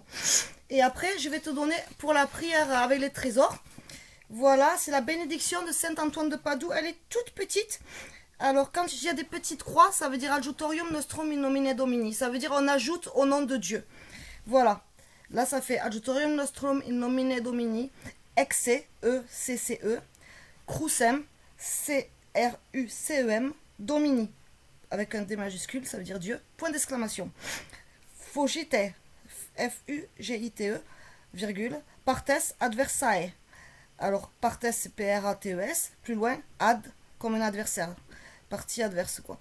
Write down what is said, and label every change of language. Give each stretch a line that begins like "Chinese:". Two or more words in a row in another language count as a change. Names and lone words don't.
French: Et après, je vais te donner pour la prière avec les trésors. Voilà, c'est la bénédiction de Saint Antoine de Padoue. Elle est toute petite. Alors, quand il y a des petites croix, ça veut dire
Latin: Adjutorium Nostrum in nomine Domini.
French: Ça veut dire on ajoute au nom de Dieu. Voilà. Là, ça fait
Latin: Adjutorium Nostrum in nomine Domini. Exe, E-C-C-E. Crucem, C-R-U-C-E-M. Domini.
French: Avec un D majuscule, ça veut dire Dieu. Point d'exclamation. Fugite, F-U-G-I-T-E, virgule.
Latin: Partes adversae.
French: Alors, partes, c'est P-R-A-T-E-S. Plus loin, ad, comme un adversaire. Partie adverse, quoi.